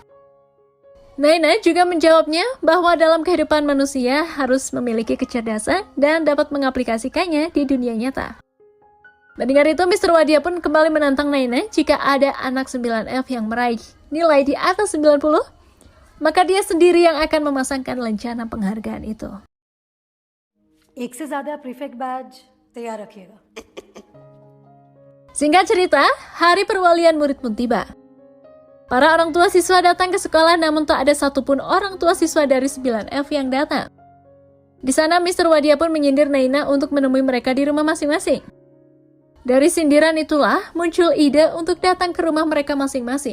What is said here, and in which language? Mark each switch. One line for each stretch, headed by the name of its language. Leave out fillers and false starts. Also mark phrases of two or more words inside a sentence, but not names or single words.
Indonesian: Naina juga menjawabnya bahwa dalam kehidupan manusia harus memiliki kecerdasan dan dapat mengaplikasikannya di dunia nyata. Mendengar itu, Mr. Wadia pun kembali menantang Naina jika ada anak 9F yang meraih nilai di atas 90, maka dia sendiri yang akan memasangkan lencana penghargaan itu.
Hindi: एक से ज्यादा प्रीफेक्ट बैज तैयार रखिएगा.
Indonesian: Singkat cerita, hari perwalian murid pun tiba. Para orang tua siswa datang ke sekolah namun tak ada satupun orang tua siswa dari 9F yang datang. Di sana Mr. Wadia pun menyindir Naina untuk menemui mereka di rumah masing-masing. Dari sindiran itulah muncul ide untuk datang ke rumah mereka masing-masing.